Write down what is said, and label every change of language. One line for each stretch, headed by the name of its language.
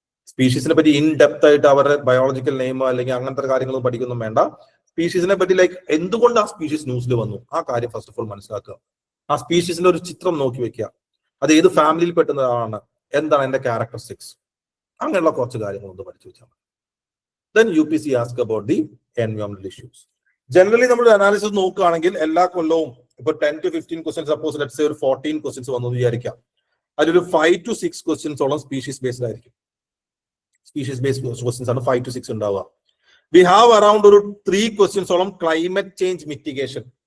Malayalam: സ്പീഷീസിനെ പറ്റി in depth ആയിട്ട് അവരുടെ ബയോളജിക്കൽ നെയിം അല്ലെങ്കിൽ അങ്ങനത്തെ കാര്യങ്ങളൊന്നും പഠിക്കൊന്നും വേണ്ട. സ്പീഷീസിനെ പറ്റി ലൈക്ക് എന്തുകൊണ്ട് ആ സ്പീഷീസ് ന്യൂസിൽ വന്നു, ആ കാര്യം ഫസ്റ്റ് ഓഫ് ഓൾ മനസ്സിലാക്കുക. ആ സ്പീഷീസിന്റെ ഒരു ചിത്രം നോക്കി വെക്കുക, അത് ഏത് ഫാമിലിയിൽ പെട്ടുന്നതാണ്, എന്താണ് എന്റെ ക്യാരക്ടറിസ്റ്റിക്സ്, അങ്ങനെയുള്ള കുറച്ച് കാര്യങ്ങൾ ഒന്ന് പഠിച്ചു വെച്ചാൽ മതി.
English: Then UPSC ask about the environmental issues.
Malayalam: Generally നമ്മൾ അനാലിസിസ് നോക്കുകയാണെങ്കിൽ എല്ലാ കൊല്ലവും ഇപ്പൊ 10 to 15 questions,
English: suppose let's say
Malayalam: ഒരു 14 ക്വസ്റ്റ്യൻസ് വന്നു വിചാരിക്കാം. അതിലൊരു 5 to 6 ക്വസ്റ്റ്യൻസോളം സ്പീഷീസ് ബേസ്ഡ് ആയിരിക്കും. സ്പീഷീസ് ബേസ്ഡ് ക്വസ്റ്റ്യൻസ് ആണ് 5 to 6 ഉണ്ടാവുക.
English: we have around
Malayalam: ഒരു 3 ക്വസ്റ്റ്യൻസോളം ക്ലൈമറ്റ് ചേഞ്ച് മിറ്റിഗേഷൻ.